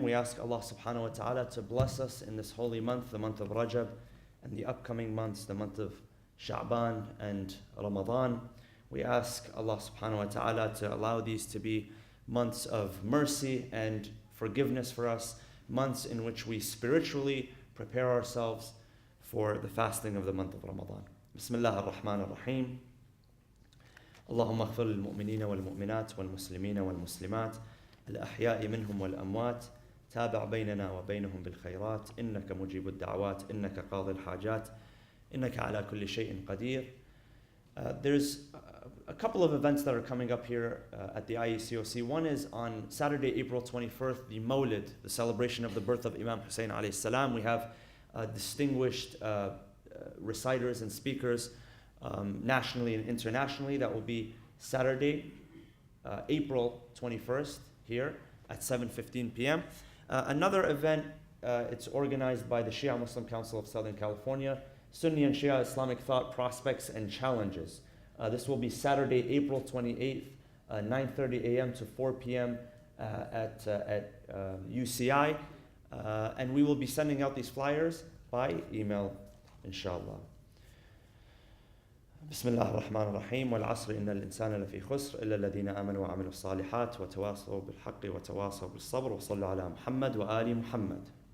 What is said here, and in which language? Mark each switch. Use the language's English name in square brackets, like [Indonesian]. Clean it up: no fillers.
[English] We ask Allah subhanahu wa ta'ala to bless us in this holy month, the month of Rajab, and the upcoming months, the month of Sha'ban and Ramadan. We ask Allah subhanahu wa ta'ala to allow these to be months of mercy and forgiveness for us, months in which we spiritually prepare ourselves for the fasting of the month of Ramadan. Bismillah ar-Rahman ar-Rahim. [Arabic] اللهم اغفر للمؤمنين والمؤمنات والمسلمين والمسلمات الأحياء منهم والأموات تابع بيننا وبينهم بالخيرات إنك مجيب الدعوات إنك قاضي الحاجات إنك على كل شيء قدير. [English] There's a couple of events that are coming up here at the IECOC. One is on Saturday, April 21st, the Mawlid, the celebration of the birth of Imam Hussein alayhi salam. We have distinguished reciters and speakers nationally and internationally. That will be Saturday, April 21st, here at 7:15 p.m. Another event, it's organized by the Shia Muslim Council of Southern California, Sunni and Shia Islamic Thought Prospects and Challenges. This will be Saturday, April 28th, 9:30 a.m. to 4 p.m. at UCI. And we will be sending out these flyers by email, inshallah. [Arabic] بسم الله الرحمن الرحيم والعصر إن الإنسان لفي خسر إلا الذين آمنوا وعملوا الصالحات وتواصوا بالحق وتواصوا بالصبر وصلوا على محمد وآل محمد